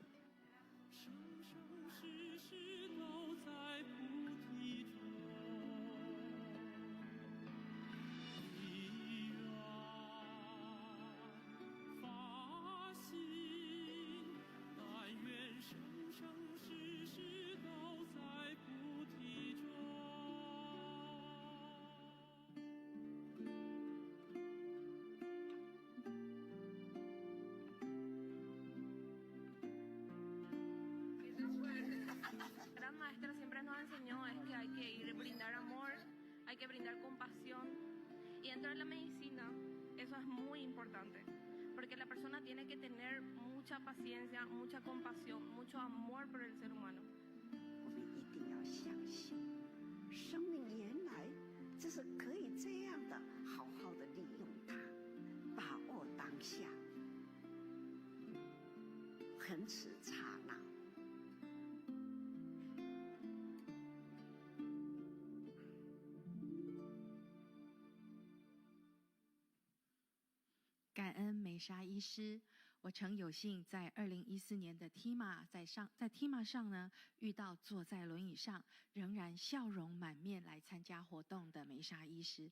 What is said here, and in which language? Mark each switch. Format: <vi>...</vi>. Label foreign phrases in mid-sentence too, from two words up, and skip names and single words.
<zh>生生世世都在菩提中，依然发心，但愿生生世世都在菩提中。</zh> <es>Maestra siempre nos enseñó es que hay que ir brindar amor, hay que brindar compasión, y dentro de la medicina eso es muy importante, porque la persona tiene que tener mucha paciencia, mucha compasión, mucho amor por el ser humano.</es> <zh>我们一定要相信，生命原来就是可以这样的好好的利用它，把握当下，恒持刹那。感恩梅沙医师，我曾有幸在2014年的 TIMA 在 TIMA 上呢，遇到坐在轮椅上仍然笑容满面来参加活动的梅沙医师。</zh>